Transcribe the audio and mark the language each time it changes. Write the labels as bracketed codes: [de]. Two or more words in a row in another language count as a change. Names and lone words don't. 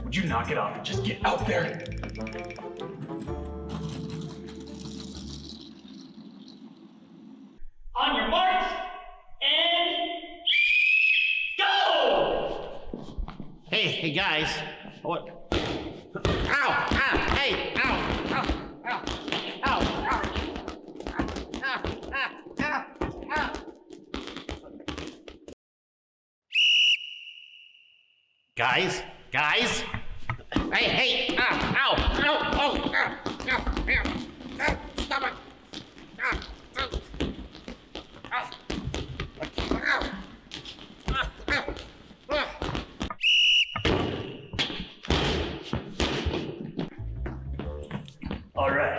[en] Would you knock it off and just get out there? On your mark, and go! Hey guys. What? Ow! Ow! Hey! Ow! Ow! Ow! Ow! Ow! Ow! Ow! Ow! Guys? Guys? Hey! Ow! Ow! Ow! Oh! Ow! Ow! Ow! Stop it! Ow! Ow! Ow! Ow! Ow! Ow! All right.